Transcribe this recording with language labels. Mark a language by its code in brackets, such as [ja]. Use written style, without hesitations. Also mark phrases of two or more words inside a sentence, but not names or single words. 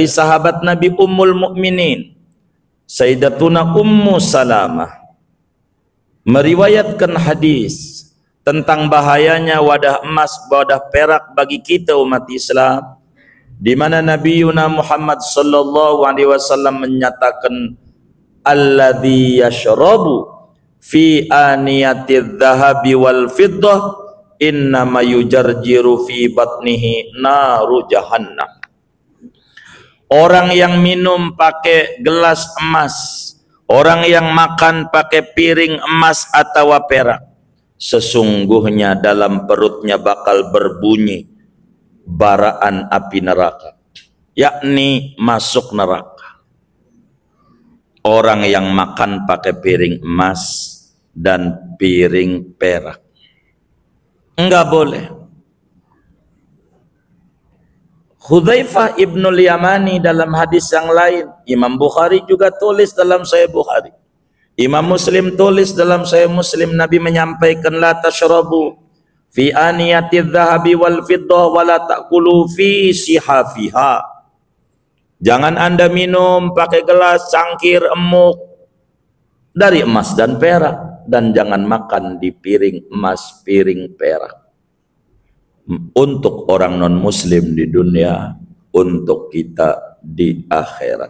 [id] sahabat Nabi Ummul Mukminin Sayyidatuna Ummu Salamah meriwayatkan hadis tentang bahayanya wadah emas, wadah perak bagi kita umat Islam, di mana Nabi Muhammad [ar] صلى الله عليه وسلم [id] menyatakan [ar] الذي يشرب في آنية الذهب والفضة إنما يجرجر في بطنه نار جهنم. [id] Orang yang minum pakai gelas emas, orang yang makan pakai piring emas atau perak, sesungguhnya dalam perutnya bakal berbunyi baraan api neraka, yakni masuk neraka. Orang yang makan pakai piring emas dan piring perak, enggak boleh. Hudzaifah ibnul Yamani dalam hadis yang lain, Imam Bukhari juga tulis dalam Sahih Bukhari, Imam Muslim tulis dalam Sahih Muslim, Nabi menyampaikan [ar] لا تشربوا في آنية الذهب والفضة ولا تأكلوا في صحافها. [id] Jangan Anda minum pakai gelas, cangkir, emuk dari emas dan perak, dan jangan makan di piring emas, piring perak. Untuk orang non muslim di dunia, untuk kita di akhirat.